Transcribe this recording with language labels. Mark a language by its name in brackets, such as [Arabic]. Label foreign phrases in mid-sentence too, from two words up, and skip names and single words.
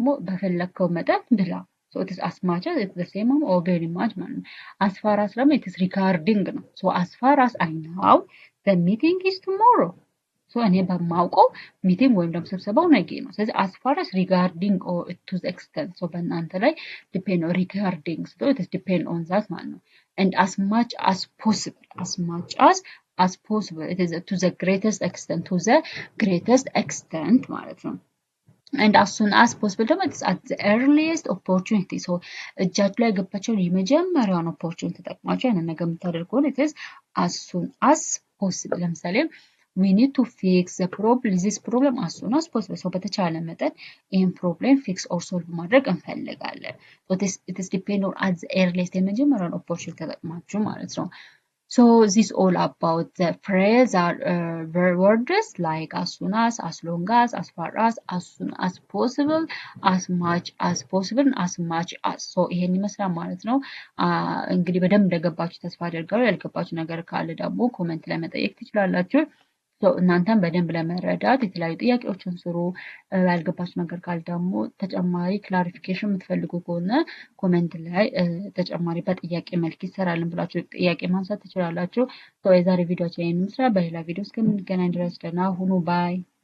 [Amharic] በፈለከው መጠን ብላ [English] so it is as much as it's the same or very much ማለት as far as ደግሞ it is regarding ነው so as far as I know the meeting is tomorrow So [Amharic] እኔ በማውቀው ሚቲንግ ወይም ደግሞ ስብሰባው ነገ ነው። ስለዚህ [English] as far as regarding or to the extent so [Amharic] በእናንተ ላይ [English] depend on regarding so it is depend on that [Amharic] ማለት ነው [English] and as much as possible as possible it is to the greatest extent [Amharic] ማለት ነው [English] and as soon as possible ደግሞ it's at the earliest opportunity so [Amharic] እጃችሁ ላይ ገባቸውን የመጀመሪያውን [English] opportunity [Amharic] ተጠቅማችሁ ያንን ነገር የምታደርጉ ከሆነ [English] it is as soon as possible ለምሳሌ we need to fix this problem as soon as possible so [Amharic] በተቻለ መጠን ይህን ፕሮብሌም [English] fix or solve [Amharic] ማድረግ እንፈልጋለን [English] so it is depend on at the earliest የመጀመሪያውን opportunity [Amharic] ተጠቅማችሁ ማለት ነው [English] So this all about the phrase are words like as soon as long as far as soon as possible, as much as possible, as much as. [Amharic] So ይሄን ይመስላል ማለት ነው። እንግዲህ በደንብ እንደገባችሁ ተስፋ አደርጋለሁ። ያልገባችሁ ነገር ካለ ደግሞ ኮሜንት ላይ መጠየቅ ትችላላችሁ። እናንተም በደንብ ለመረዳት የተለያዩ ጥያቄዎችን ስሩ። ያልገባችሁ ነገር ካለ ደግሞ ተጨማሪ ክላሪፊኬሽን የምትፈልጉ ከሆነ ኮሜንት ላይ ተጨማሪ በጥያቄ መልክ ይሰራልን ብላችሁ ጥያቄ ማንሳት ትችላላችሁ። የዛሬ ቪዲዮችን ይህን ይመስላል። በሌላ ቪዲዮ እስከምንገናኝ ድረስ ደህና ሁኑ። ባይ